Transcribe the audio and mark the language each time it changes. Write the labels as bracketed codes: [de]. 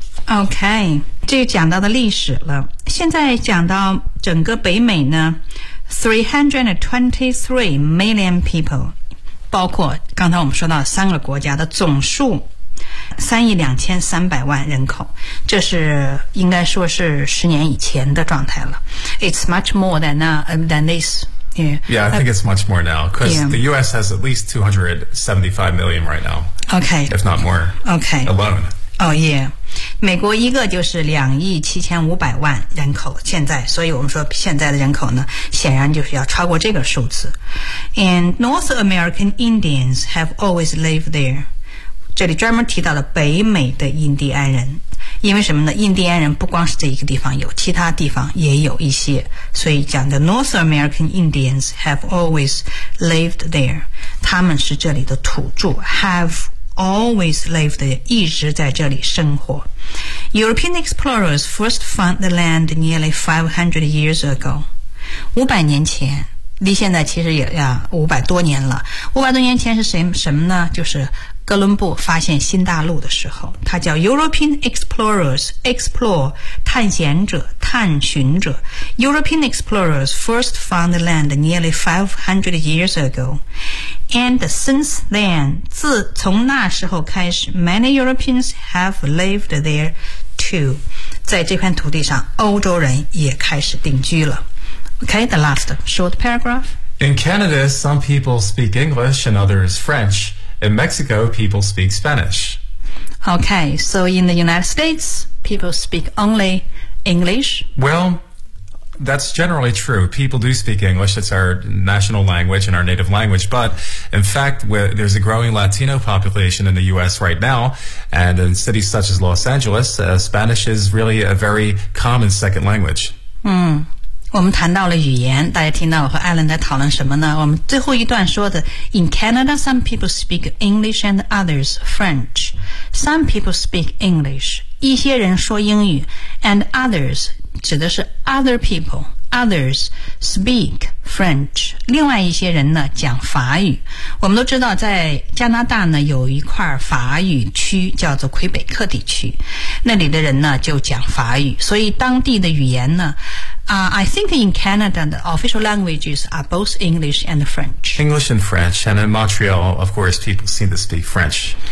[zh] Okay, 这就讲到的历史了。现在讲到整个北美呢 , [en] 323 million people, [zh] 包括刚才我们说到三个国家的总数3亿2300万人口，这是应该说是十年以前的状态了。 [en] It's much more than this. Yeah, yeah, I think it's much more now because the U.S. has at least 275 million right now. Okay, if not more. Okay, alone. [zh] Oh yeah, 美国一个就是2亿7500万人口现在，所以我们说现在的人口呢，显然就是要超过这个数字。 [en] And North American Indians have always lived there. [zh] 这里专门提到了北美的印第安人，因为什么呢？印第安人不光是这一个地方有，其他地方也有一些，所以讲的 [en] North American Indians have always lived there， [zh] 他们是这里的土著 ， [en] have always lived there， [zh] 一直在这里生活。 [en] European explorers first found the land nearly 500 years ago， [zh] 500年前。离现在其实也呀500多年了。 500多年前是什么呢？就是哥伦布发现新大陆的时候，他叫 [en] European explorers explore [zh] 探险者、探寻者。 [en] European explorers first found the land nearly 500 years ago, and since then, [zh] 自从那时候开始 [en] ，many Europeans have lived there too。 [zh] 在这片土地上欧洲人也开始定居了。 [en] Okay, the last short paragraph. In Canada, some people speak English and others French. In Mexico, people speak Spanish. Okay, so in the United States, people speak only English? Well, that's generally true. People do speak English. It's our national language and our native language. But in fact, there's a growing Latino population in the U.S. right now. And in cities such as Los Angeles, Spanish is really a very common second language. [zh] 我们谈到了语言，大家听到我和艾伦在讨论什么呢？我们最后一段说的 [en] ，In Canada, some people speak English and others French. Some people speak English. [zh] 一些人说英语 [en] ，and others [zh] 指的是 [en] other people. Others speak French. [zh] 另外一些人呢讲法语。我们都知道，在加拿大呢有一块法语区叫做魁北克地区，那里的人呢就讲法语，所以当地的语言呢。 [en] I think in Canada, the official languages are both English and French. English and French. And in Montreal, of course, people seem to speak French.